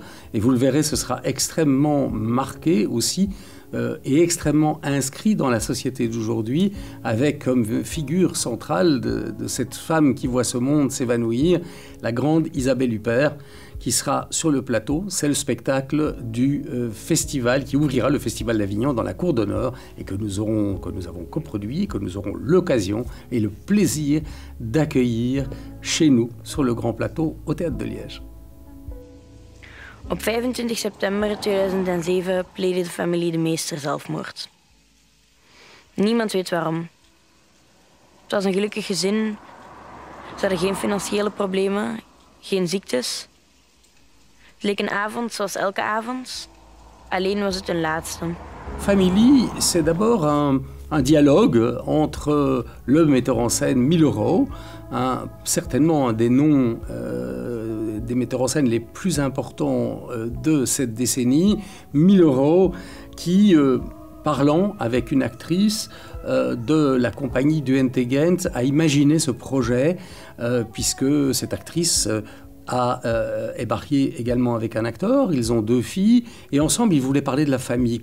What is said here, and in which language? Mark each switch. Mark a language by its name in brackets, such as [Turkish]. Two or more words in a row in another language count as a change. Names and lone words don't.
[French] Et vous le verrez, ce sera extrêmement marqué aussi et extrêmement inscrit dans la société d'aujourd'hui, avec comme figure centrale de cette femme qui voit ce monde s'évanouir, la grande Isabelle Huppert, qui sera sur le plateau. C'est le spectacle du festival qui ouvrira le Festival d'Avignon dans la Cour d'honneur et que nous avons coproduit, que nous aurons l'occasion et le plaisir d'accueillir chez nous sur le grand plateau au Théâtre de Liège. [Dutch] Op 25 september 2007 pleegde de familie de meester zelfmoord. Niemand weet waarom. Het was een gelukkig gezin. Ze hadden geen financiële problemen, geen ziektes. Het leek een avond zoals elke avond, alleen was het een laatste. [French] Family, c'est d'abord un dialogue entre le metteur en scène Milleraux, certainement un des noms des metteurs en scène les plus importants de cette décennie, Milleraux, qui, parlant avec une actrice de la compagnie du Ente Gent, a imaginé ce projet, puisque cette actrice est marié également avec un acteur, ils ont 2 filles, et ensemble ils voulaient parler de la famille.